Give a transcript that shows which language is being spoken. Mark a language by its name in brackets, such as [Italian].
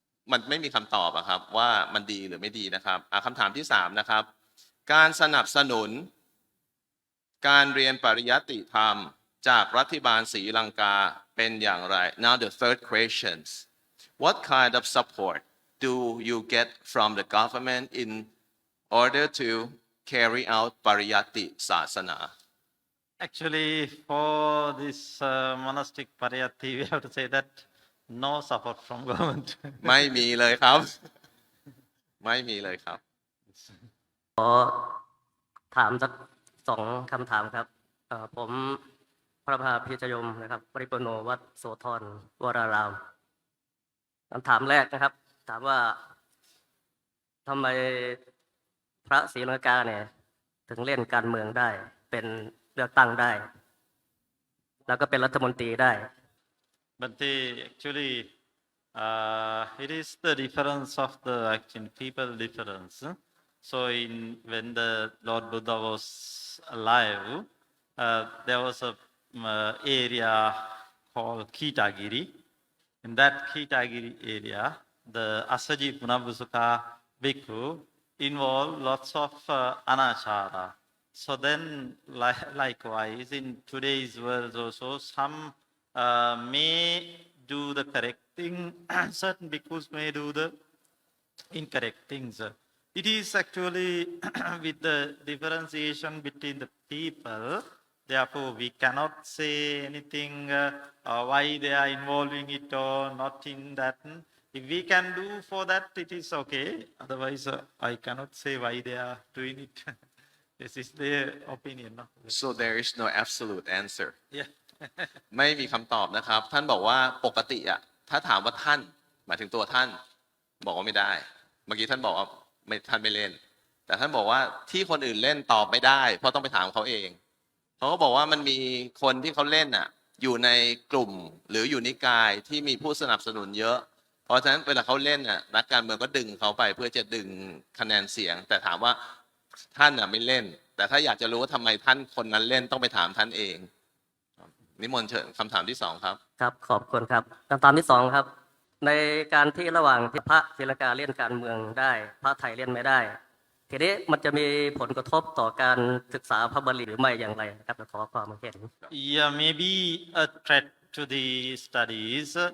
[Thai] มันไม่มีคำตอบครับว่ามันดีหรือไม่ดีนะครับคำถามที่3นะครับการสนับสนุนการเรียนปริยัติธรรมจากรัฐบาลศรีลังกาเป็นอย่างไร [English] Now the third questions What kind of support do you get from the government in order to carry out pariyatti sasana Actually, for this monastic pariyatti, we have to say that no support from government. [Thai] ไม่มีเลยครับไม่มีเลยครับ ขอถามสัก2 คำถามครับผมพระมหาพิจยมนะครับปริปุโนวัดโสธรวรารามคำถามแรกนะครับถามว่าทำไมพระศรีลังกาเนี่ยถึงเล่นการเมืองได้เป็นเลือกตั้งได้แล้วก็เป็นรัฐมนตรีได้ [English] But actually, it is the difference of the actual people difference. So when the Lord Buddha was alive, there was a area called Kitagiri. In that Kitagiri area, the Asaji Punabhusuka Bhikkhu involved lots of anachara. So then, likewise, in today's world also, some may do the correct thing, certain bhikkhus may do the incorrect things. It is actually with the differentiation between the people, therefore we cannot say anything why they are involving it or not in that. If we can do for that, it is okay. Otherwise, I cannot say why they are doing it. This is their opinion. No? So there is no absolute answer Yeah. [Thai] ไม่มีคำตอบนะครับท่านบอกว่าปกติถ้าถามว่าท่านหมายถึงตัวท่านบอกว่าไม่ได้เมื่อกี้ท่านบอกว่าท่านไม่เล่นแต่ท่านบอกว่าที่คนอื่นเล่นตอบไม่ได้เพราะต้องไปถามเขาเอง เขาก็บอกว่ามันมีคนที่เขาเล่นอยู่ในกลุ่มหรืออยู่นิกายที่มีผู้สนับสนุนเยอะเพราะฉะนั้นเวลาเขาเล่นนักการเมืองก็ดึงเขาไปเพื่อจะดึงคะแนนเสียงแต่ถามว่าท่านไม่เล่นแต่ถ้าอยากจะรู้ว่าทำไมท่านคนนั้นเล่นต้องไปถามท่านเองนิมนต์เชิญคำถามที่2ครับ ครับขอบคุณครับคำถามที่2ครับในการที่ระหว่างที่พระศรีลังกาเล่นการเมืองได้พระไทยเล่นไม่ได้ทีนี้มันจะมีผลกระทบต่อการศึกษาพระบาลีหรือไม่อย่างไรครับขอความเห็น [English] Yeah, maybe a threat to the studies.